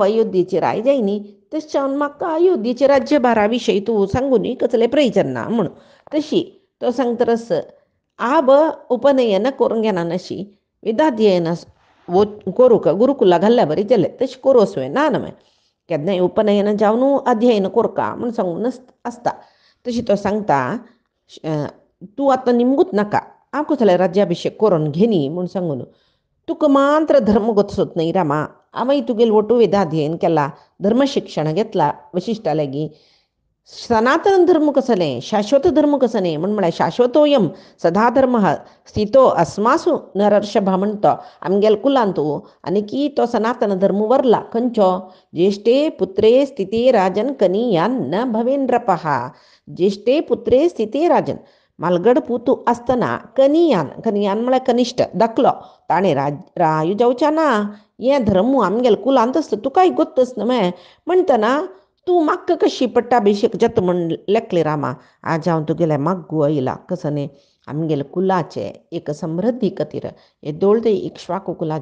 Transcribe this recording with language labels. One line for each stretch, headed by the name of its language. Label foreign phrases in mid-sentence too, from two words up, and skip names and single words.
Konkani: अयोध्येची राय जायनी तशें जावन म्हाका अयोध्येचे राज्यभारा विशयी तूं सांगूनी कसलें प्रयोजन ना म्हूण तशी तो सांगतरस हांव उपनयन करून घेना नशी वेदाध्ययन करूंक गुरुकुला घाल्ल्या बरी जालें तशें करूं वचूं ना न्हय केन्नाय उपनयन जावन अध्ययन करता म्हूण सांगून आसता तशी तो सांगता तूं आतां निमगूत नाका हांव कसलें राज्याभिशेक करून घेनी म्हूण सांगून तुका मात्र धर्म गचोत न्हय रामा हांवें तुगेलो वटू वेदाध्ययन केला धर्म शिक्षण घेतला वशिश्टा लागीं सनातन धर्म कसलें शाश्वत धर्म कसलें म्हळ्यार
Sanskrit: शाश्वतोयम सदा धर्म स्थितो अस्मासु नरर्षभा
Konkani: म्हणतो आमगेल कुलांत आनी की तो सनातन धर्म वरला खंयचो
Sanskrit: ज्येष्ठे पुत्रे स्थिते राजन कनियान न भवेंद्रपः ज्येष्ठे पुत्रे स्थिते राजन
Konkani: मालगड पुतू आसतना कनियान म्हळ्यार कनिश्ट धाकलो ताणें रायू जावच्या ना हें धर्म आमगेल कुलांत आसता तुकाय गोत्तस न्हय म्हणटना तूं म्हाका कशी पट्टाभिशेक जाता म्हण लेखले रामा आज हांव तुगेलें मागू आयला कसने आमगेले कुलाचे एक समृद्धी खातीर येदोळते इक्ष्वाकू कुला